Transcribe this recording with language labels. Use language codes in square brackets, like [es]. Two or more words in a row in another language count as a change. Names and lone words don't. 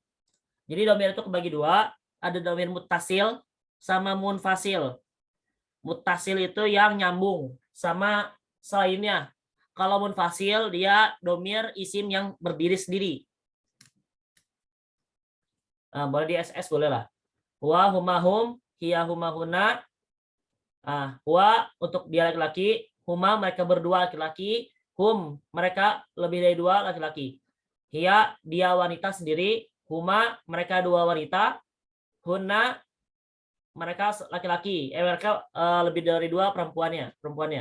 [id] Jadi domir itu kebagi dua, ada [ar] ضمير متصل [id] sama munfasil. Muttasil itu yang nyambung sama selainnya. Kalau munfasil dia [ar] ضمير اسم [id] yang berdiri sendiri. Nah, boleh di SS boleh lah. [ar] هو، هما، هم، هي، هما، هن. [id] Huwa untuk dia laki-laki, huma mereka berdua laki-laki, hum mereka lebih dari 2 laki-laki. Hiya dia wanita sendiri, huma mereka 2 wanita, hunna mereka laki-laki, mereka lebih dari 2 perempuannya.